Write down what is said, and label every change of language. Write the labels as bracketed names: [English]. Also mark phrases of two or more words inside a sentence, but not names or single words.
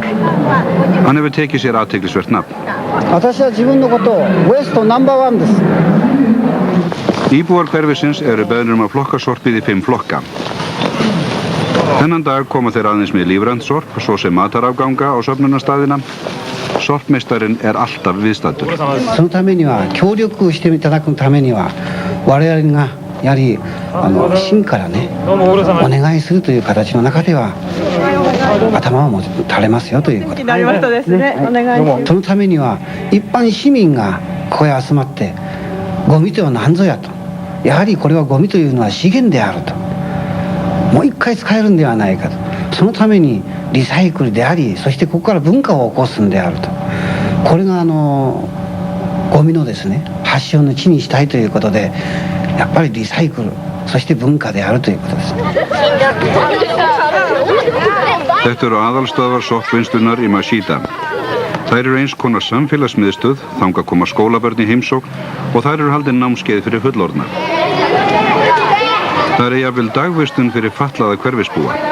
[Icelandic] Hann hefur tekið sér athyglisvert nafn. Íbúar hverfisins eru beðnir að flokka sorpið í 5 flokka. Þennan dag koma þeir aðeins með lífrænt sorp, svo sem matarafganga á söfnunarstaðina. Sorpmeistarinn er alltaf viðstaddur. [Japanese] そのためには協力していただくためには我々がやはり真からねお願いするという形の中では頭を垂れますよということ。なりましたですね。お願いします。そのためには一般市民がここへ集まってゴミとは何ぞやと。やはりこれはゴミというのは資源であると。もう一回使えるんではないかと。そのためにリサイクルであり、そしてここから文化を起こすんであると。これがゴミのですね発祥の地にしたいということで、やっぱりリサイクル、そして文化であるということです。 [Icelandic] Þetta eru aðalstöðvar sorpvinnslunar í Mashita. Þær eru eins konar samfélagsmiðstöð, þangað koma skólabörn í heimsókn og þær eru haldin námskeið fyrir fullorðna. Það er jafnvel dagvistun fyrir fatlaða hverfisbúa.